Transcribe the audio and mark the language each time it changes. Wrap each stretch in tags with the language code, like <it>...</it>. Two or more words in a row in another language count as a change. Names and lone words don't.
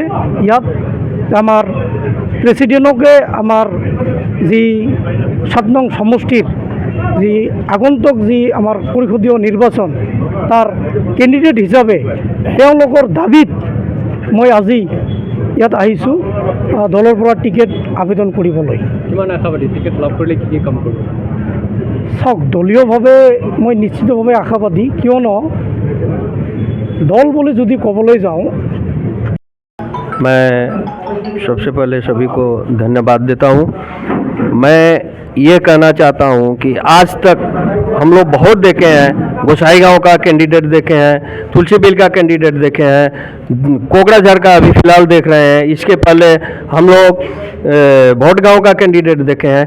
<as>ইয়াত আমাৰ প্ৰেচিডেণ্টকে আমাৰ যি 7 নং সমষ্টিৰ যি আগন্তুক যি আমাৰ পৰিষদীয় নিৰ্বাচন তাৰ কেণ্ডিডেট হিচাপে তেওঁলোকৰ দাবীত মই আজি ইয়াত আহিছোঁ দলৰ পৰা টিকেট আবেদন কৰিবলৈ। কিমান আশাবাদী টিকেট লাভ কৰিলে কি কাম কৰিব? চাওক, দলীয়ভাৱে মই নিশ্চিতভাৱে আশাবাদী, কিয়নো দল বুলি যদি ক'বলৈ যাওঁ,</as> <hi>मैं सबसे पहले सभी को धन्यवाद देता हूँ। मैं ये कहना चाहता हूँ कि आज तक हम लोग बहुत देखे हैं, गोसाई गांव का कैंडिडेट देखे हैं, तुलसी बिल का कैंडिडेट देखे हैं, कोकराझार का अभी फिलहाल देख रहे हैं, इसके पहले हम लोग भोट गांव का कैंडिडेट देखे हैं।</hi>